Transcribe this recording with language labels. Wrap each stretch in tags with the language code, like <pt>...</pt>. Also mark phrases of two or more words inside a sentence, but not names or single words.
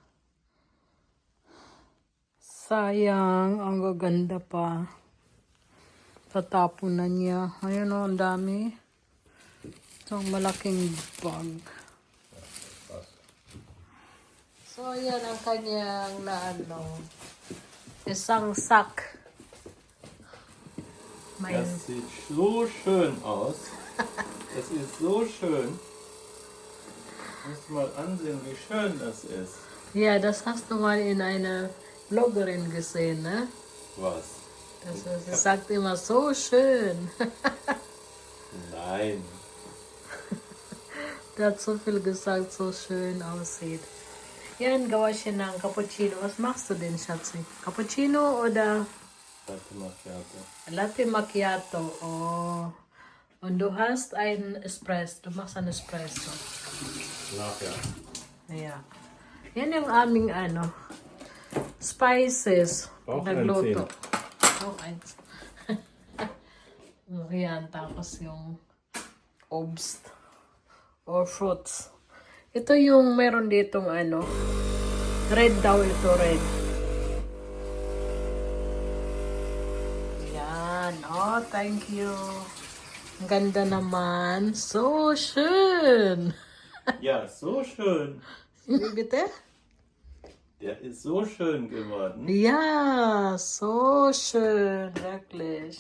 <tl>Sayang, ang gaganda pa. Tatapon na niya. Ayun o, ang dami. Itong malaking bag. So, yan ang kanyang isang sack.</tl> <de>Das sieht so schön aus. Es ist so schön. Musst du mal ansehen, wie schön das ist. Ja, das hast du mal in einer Bloggerin gesehen, ne? Was? Sie sagt immer, so schön. Nein. Der hat so viel gesagt, so schön aussieht.</de> <tl>Yan, gawa siya ng cappuccino.</tl> <de>Was machst du denn, Schatzi? Cappuccino oder Latte Macchiato. Latte Macchiato? Oh. Und du hast ein Espresso. Du machst ein Espresso. Nachher. Ja.</de> <tl>Yan yung aming spices.</tl> <de>Auch</de> <tl>Nagluto.</tl> <de>einziehen. Auch eins.</de> <tl>Yan, tapos yung obst or fruits. Ito yung meron ditong red daw ito, red. Yan.</tl> <en>Oh, thank you.</en> <tl>Ang ganda naman.</tl> <de>So schön. Ja, so schön. Wie bitte? Der ist so schön geworden. Ja, so schön. Wirklich.</de>